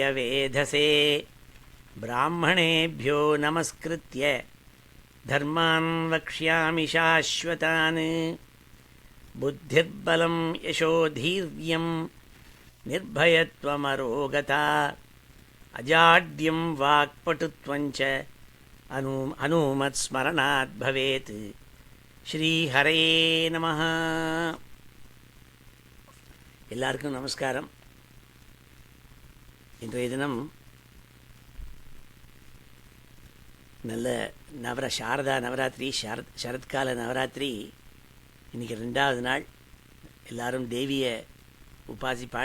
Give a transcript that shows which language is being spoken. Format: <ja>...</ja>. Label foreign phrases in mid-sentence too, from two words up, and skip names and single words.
<sa>वेधसे ब्राह्मणेभ्यो नमस्कृत्य धर्मान् वक्ष्यामि शाश्वतान् बुद्धिर्बलं यशोधीर्यं निर्भयत्वमरोगता अजाड्यं वाक्पटुत्वञ्च हनुमत्स्मरणात् भवेत् श्रीहरे நமः.</sa> <ta>எல்லாருக்கும் நமஸ்காரம். இன்றைய தினம் நல்ல சாரதா நவராத்திரி, சரத்கால நவராத்திரி. இன்றைக்கி 2வது நாள். எல்லாரும் தேவியை உபாசிப்பாள்.</ta>